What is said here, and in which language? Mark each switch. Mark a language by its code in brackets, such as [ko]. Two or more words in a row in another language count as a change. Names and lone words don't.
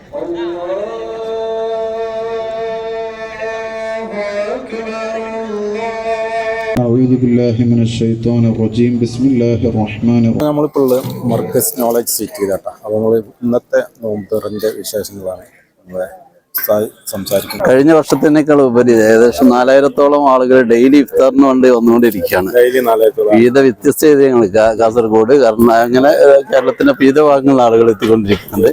[ar] أعوذ بالله من الشيطان الرجيم بسم الله الرحمن الرحيم. [ml] നമ്മളിപ്പോൾ മർക്കസ് നോളജ് സിറ്റി കേട്ടോ. അപ്പോൾ നമ്മൾ ഇന്നത്തെ നോമ്പറിന്റെ വിശേഷങ്ങളാണ് നമ്മളെ സംസാരിക്കുന്നത്. കഴിഞ്ഞ വർഷത്തിനേക്കാൾ ഉപരി ഏകദേശം 4000-ഓളം ആളുകൾ ഡെയിലി ഇഫ്താറിന് വേണ്ടി വന്നുകൊണ്ടിരിക്കുകയാണ്. വിവിധ വ്യത്യസ്ത ഏരിയകൾ കാസർഗോഡ്, അങ്ങനെ കേരളത്തിന്റെ വിവിധ ഭാഗങ്ങളിൽ ആളുകൾ എത്തിക്കൊണ്ടിരിക്കുന്നുണ്ട്.